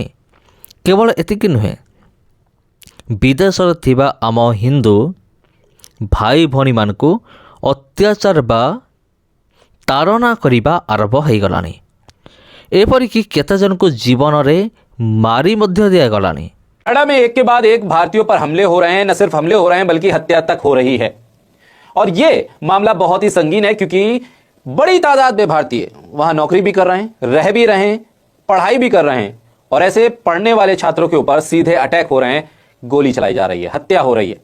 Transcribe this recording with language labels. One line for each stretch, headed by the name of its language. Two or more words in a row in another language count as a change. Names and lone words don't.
Odia: କେବଳ ଏତିକି ନୁହେଁ, ବିଦେଶରେ ଥିବା ଆମ ହିନ୍ଦୁ ଭାଇ ଭଉଣୀମାନଙ୍କୁ ଅତ୍ୟାଚାର ବା ତାଡ଼ନା କରିବା ଆରମ୍ଭ ହୋଇଗଲାଣି। ଏପରିକି କେତେଜଣଙ୍କୁ ଜୀବନରେ ମାରି ମଧ୍ୟ ଦିଆଗଲାଣି।
Hindi: कनाडा में एक के बाद एक भारतीयों पर हमले हो रहे हैं। न सिर्फ हमले हो रहे हैं बल्कि हत्या तक हो रही है। और यह मामला बहुत ही संगीन है क्योंकि बड़ी तादाद में भारतीय वहां नौकरी भी कर रहे हैं, रह भी रहे हैं, पढ़ाई भी कर रहे हैं। और ऐसे पढ़ने वाले छात्रों के ऊपर सीधे अटैक हो रहे हैं, गोली चलाई जा रही है, हत्या हो रही है।